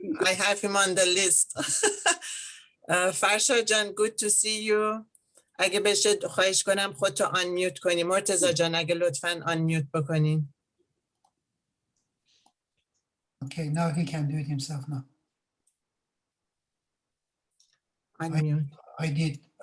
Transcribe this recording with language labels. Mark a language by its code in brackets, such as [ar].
[en] I have him on the list. Farshad Jan, good to see you. [fa] اگه بشه خواهش کنم خودتو آنمیوت کنی مرتضی جان، اگه لطفاً آنمیوت بکنین. [en] Okay, now he can do it himself now. [fa] آنمیوت. [en] I did.